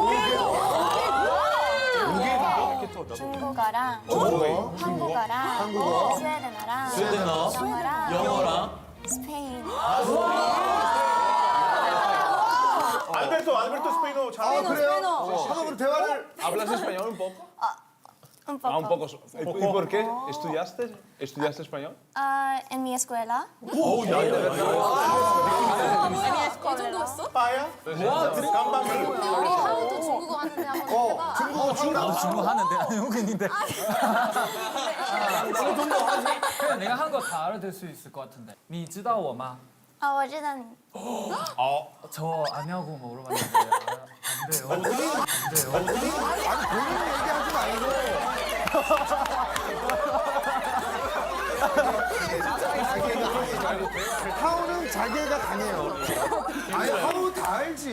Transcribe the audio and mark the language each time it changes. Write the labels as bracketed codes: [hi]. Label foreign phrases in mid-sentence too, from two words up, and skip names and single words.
[ko] 오게고? 중국어랑 중국어? 한국어랑 한국어? 스웨덴어랑 스웨덴어? 영어랑 스페인 알베르토 스페인어 아, 그래요? 한번 그럼 대화를. [es] ¿Hablas español un poco? un Ah, un poco. poco. ¿Y por qué? ¿Estudiaste español? en mi escuela [ko] 오, 야, 이 정도 했어? 빠야? 근데 우리 하우도 중국어 하는데 한번 해봐. 중국 하는데 아니 한국인인데. 그냥 내가 한 거 다 알아들 수 있을 것 같은데. [zh] 你知道我吗? 我知道你 [ko] 저 아냐고 물어봤는데 안 돼요. 안 돼요. 아니, 본인 얘기하지 말고. 하우는 자기가 강해요. 아니, 하우 다 알지.